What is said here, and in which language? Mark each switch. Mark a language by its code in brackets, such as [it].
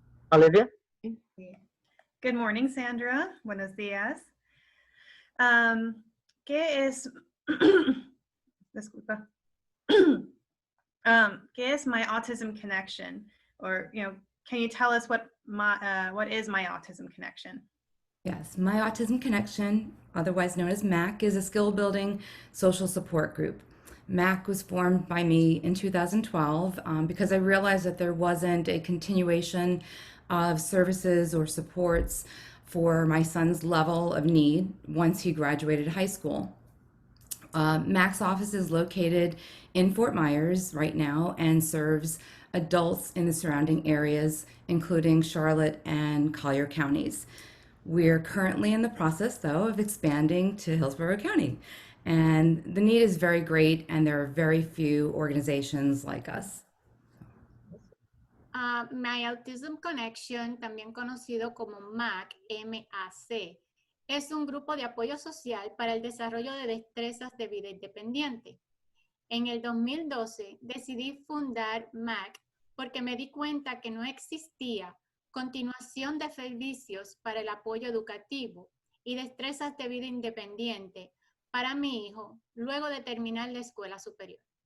[en] Olivia? Good morning, [es] Sandra. Buenos días. ¿Qué es, disculpa. ¿Qué es My Autism Connection? [en] Or, can you tell us what is My Autism Connection? Yes, My Autism Connection, otherwise known as MAC, is a skill-building social support group. MAC was formed by me in 2012 because I realized that there wasn't a continuation of services or supports for my son's level of need once he graduated high school. MAC's office is located in Fort Myers right now and serves adults in the surrounding areas, including Charlotte and Collier counties. We're currently in the process, though, of expanding to Hillsborough County. And the need is very great, and there are very few organizations like us. [es] My Autism Connection, también conocido como MAC, M-A-C, es un grupo de apoyo social para el desarrollo de destrezas de vida independiente. En el 2012 decidí fundar MAC porque me di cuenta que no existía continuación de servicios para el apoyo educativo y destrezas de vida independiente para mi hijo luego de terminar la escuela superior.